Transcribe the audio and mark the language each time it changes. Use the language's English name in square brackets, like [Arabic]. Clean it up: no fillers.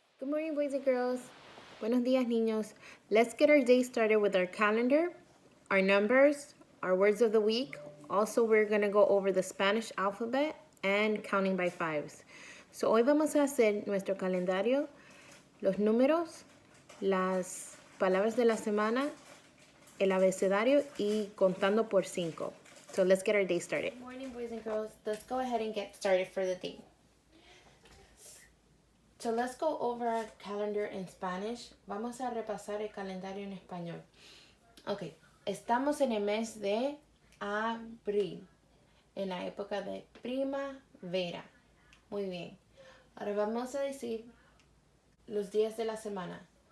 [English] Good morning, boys and girls. [Spanish] Buenos días, niños. [English] Let's get our day started with our calendar, our numbers, our words of the week. Also, we're going to go over the Spanish alphabet and counting by fives. [Spanish] So, hoy vamos a hacer nuestro calendario, los números, las palabras de la semana, el abecedario y contando por 5. [English] So, let's get our day started. Good morning, boys and girls. Let's go ahead and get started for the day. So let's go over our calendar in Spanish. [Spanish] Vamos a repasar el calendario en español. Ok, estamos en el mes de abril, en la época de primavera. Muy bien. Ahora vamos a decir los días de la semana.